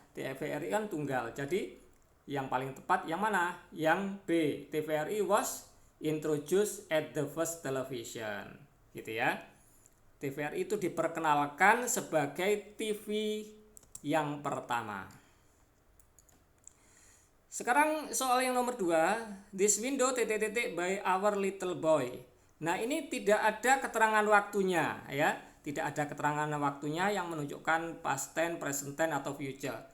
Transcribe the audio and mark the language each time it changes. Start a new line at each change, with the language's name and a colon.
Indonesian: TVRI kan tunggal, jadi yang paling tepat yang mana? Yang B.
English: TVRI was introduced at the first television
Indonesian: gitu ya. TVRI itu diperkenalkan sebagai TV yang pertama. Sekarang soal yang nomor 2,
English: this window by our little boy.
Indonesian: Nah, ini tidak ada keterangan waktunya ya. Tidak ada keterangan waktunya yang menunjukkan past tense, present tense atau future.